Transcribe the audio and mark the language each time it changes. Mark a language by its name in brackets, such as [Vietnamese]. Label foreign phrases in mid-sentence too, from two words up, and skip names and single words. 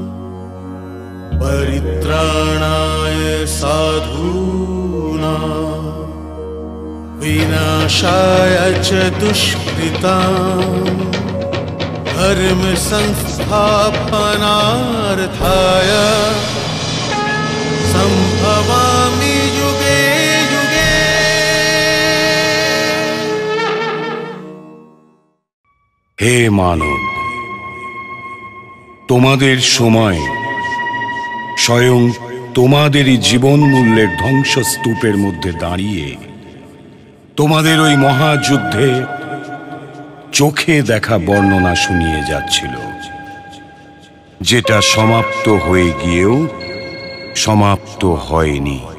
[Sanskrit] परित्राणाय साधूनां विनाशाय च दुष्कृताम् धर्म संस्थापनार्थाय संभवामि युगे युगे। [Hindi] हे मानव, [Bangla] তোমাদের সময় স্বয়ং তোমাদেরই জীবন মূল্যের ধ্বংসস্তূপের মধ্যে দাঁড়িয়ে তোমাদের ওই মহাযুদ্ধে চোখে দেখা বর্ণনা শুনিয়ে যাচ্ছিল, যেটা সমাপ্ত হয়ে গিয়েও সমাপ্ত হয়নি।